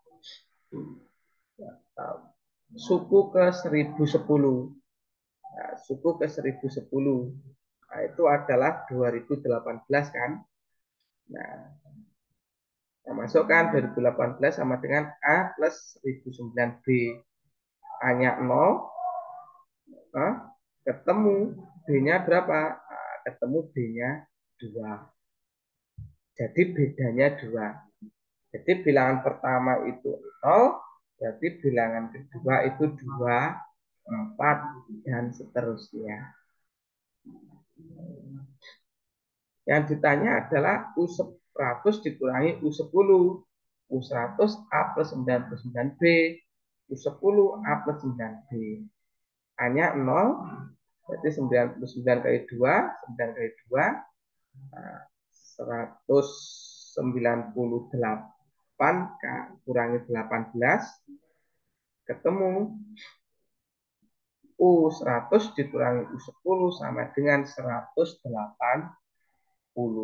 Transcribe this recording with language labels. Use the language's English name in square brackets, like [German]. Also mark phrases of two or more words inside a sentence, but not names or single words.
[Indonesian] Suku ke 1010. Nah, suku ke 1010. Nah, itu adalah 2018 kan. Nah, kita masukkan 2018 sama dengan A plus 1009B. A-nya 0. Nah, ketemu B-nya berapa? Nah, ketemu B-nya 2. Jadi bedanya 2. Jadi bilangan pertama itu 0, berarti bilangan kedua itu 2, 4, dan seterusnya. Yang ditanya adalah U100 dikurangi U10. U100 A plus 99B. U10 A plus 9B. A-nya 0, berarti 99 kali 2, 9 kali 2, 198 kurangi 18, ketemu U100 dikurangi U10 sama dengan 180.